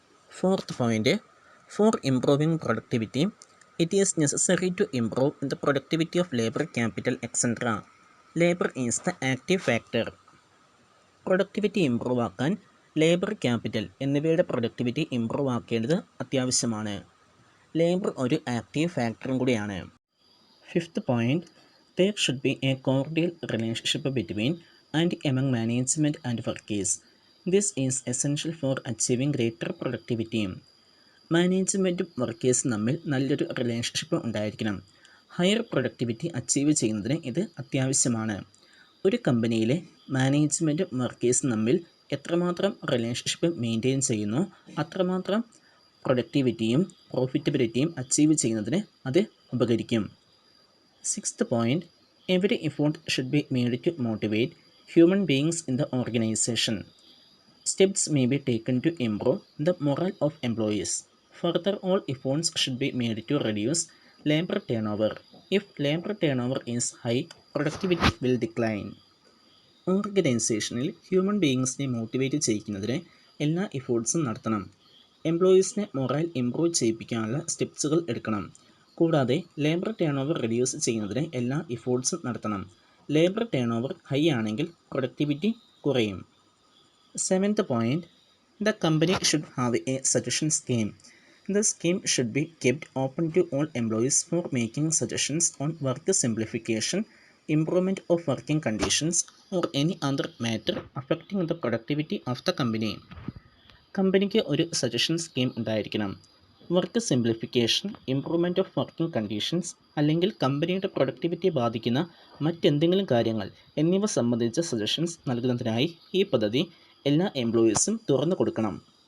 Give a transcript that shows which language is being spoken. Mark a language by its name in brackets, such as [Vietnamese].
[English] Fourth point, for improving productivity it is necessary to improve the productivity of labour, capital etcetera. Labour is the active factor. [Malayalam] Productivity improve ആക്കാൻ labour, capital എന്നിവയുടെ productivity improve ആക്കേണ്ടത് അത്യാവശ്യമാണ്. Labour ഒരു active ഫാക്ടറും കൂടിയാണ്. [English] Fifth point, there should be a cordial relationship between and among management and workers. This is essential for achieving greater productivity. [Malayalam] മാനേജ്മെൻറ്റും വർക്കേഴ്സും തമ്മിൽ നല്ലൊരു relationship ഉണ്ടായിരിക്കണം. Higher productivity achieve ചെയ്യുന്നതിന് ഇത് അത്യാവശ്യമാണ്. ഒരു കമ്പനിയിലെ മാനേജ്മെൻറ്റും വർക്കേഴ്സും തമ്മിൽ എത്രമാത്രം റിലേഷൻഷിപ്പ് മെയിൻറ്റെയിൻ ചെയ്യുന്നു അത്രമാത്രം പ്രൊഡക്ടിവിറ്റിയും പ്രോഫിറ്റബിലിറ്റിയും അച്ചീവ് ചെയ്യുന്നതിന് അത് ഉപകരിക്കും. [English] Sixth point, every effort should be made to motivate human beings in the organization. Steps may be taken to improve the morale of employees. Further, all efforts should be made to reduce labor turnover. If labor turnover is high, productivity will decline. [Malayalam] ഓർഗനൈസേഷനിൽ human ബീയിങ്സിനെ motivate ചെയ്യിക്കുന്നതിന് എല്ലാ എഫേർട്സും നടത്തണം. എംപ്ലോയീസിനെ moral improve ചെയ്യിപ്പിക്കാനുള്ള സ്റ്റെപ്സുകൾ എടുക്കണം. കൂടാതെ labour turn over reduce ചെയ്യുന്നതിന് എല്ലാ എഫേർട്സും നടത്തണം. Labour turn over high ആണെങ്കിൽ productivity കുറയും. [English] Seventh point, the company should have a suggestion scheme. The scheme should be kept open to all employees for making suggestions on work simplification, improvement of working conditions, or any other matter affecting the productivity of the company. [Malayalam] കമ്പനിക്ക് ഒരു suggestion scheme ഉണ്ടായിരിക്കണം. Work simplification, improvement of working conditions അല്ലെങ്കിൽ കമ്പനിയുടെ productivity ബാധിക്കുന്ന മറ്റെന്തെങ്കിലും കാര്യങ്ങൾ എന്നിവ സംബന്ധിച്ച സജഷൻസ് നൽകുന്നതിനായി ഈ പദ്ധതി എല്ലാ എംപ്ലോയീസും തുറന്നു കൊടുക്കണം.